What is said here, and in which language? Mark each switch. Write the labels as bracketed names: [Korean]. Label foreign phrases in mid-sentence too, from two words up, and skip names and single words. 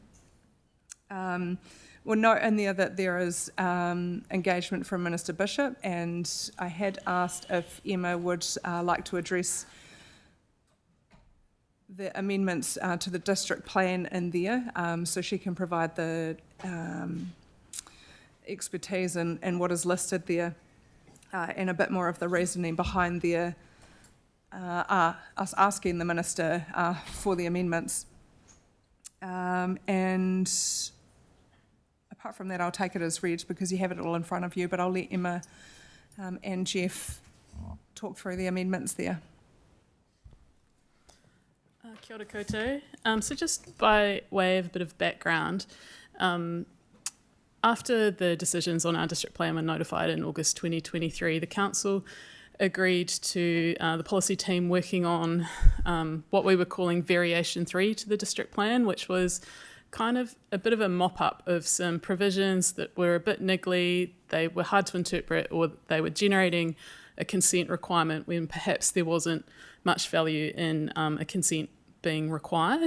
[English] We'll note in there that there is engagement from Minister Bishop, and I had asked if Emma would like to address the amendments to the district plan in there, so she can provide the expertise in what is listed there, and a bit more of the reasoning behind there, us asking the Minister for the amendments. And apart from that, I'll take it as read because you have it all in front of you, but I'll let Emma and Jeff talk through the amendments there. [Māori] Kia ora koutou. [English] So just by way of a bit of background, after the decisions on our district plan were notified in August 2023, the council agreed to the policy team working on what we were calling Variation 3 to the district plan, which was kind of a bit of a mop-up of some provisions that were a bit niggly, they were hard to interpret, or they were generating a consent requirement when perhaps there wasn't much value in a consent being required.